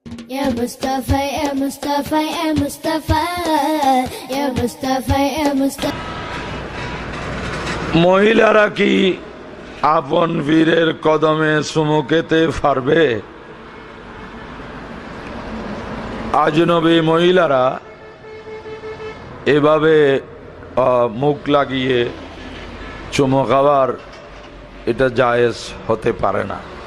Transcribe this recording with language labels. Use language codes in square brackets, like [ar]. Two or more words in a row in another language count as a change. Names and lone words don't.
[ar] يا مصطفى، يا مصطفى، يا مصطفى، يا مصطفى، يا مصطفى. [bn] মহিলারা কি আপন বীরের কদমে চুমু খেতে পারবে? আজনবী মহিলারা এভাবে মুখ লাগিয়ে চুমু খাওয়ার এটা জায়েজ হতে পারে না।